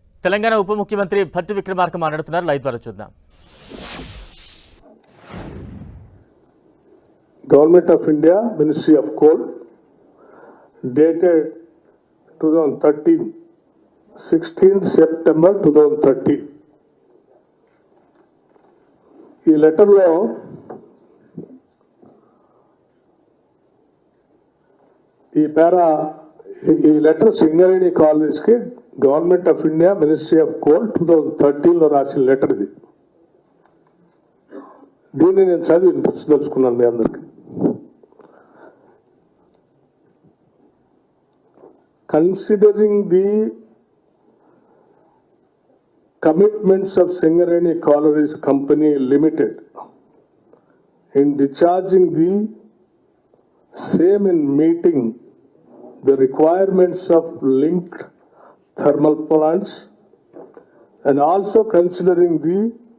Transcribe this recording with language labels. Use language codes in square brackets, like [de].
[te] తెలంగాణ ఉప ముఖ్యమంత్రి భట్టి విక్రమార్క మాట్లాడుతున్నారు. లైవ్ ద్వారా చూద్దాం. [en] Government of India, Ministry of Coal, dated 2013, 16th September 2013. [te] ఈ లెటర్లో ఈ letter Singareni కాలనీస్కి government of India ministry of coal 2013లో రాసిన లెటర్ ఇది. దీన్ని నేను చదివి వినిపించదలుచుకున్నాను మీ అందరికి. [en] Considering the commitments of Singareni Collieries Company Limited in discharging the same in meeting the requirements of linked thermal plants and also considering the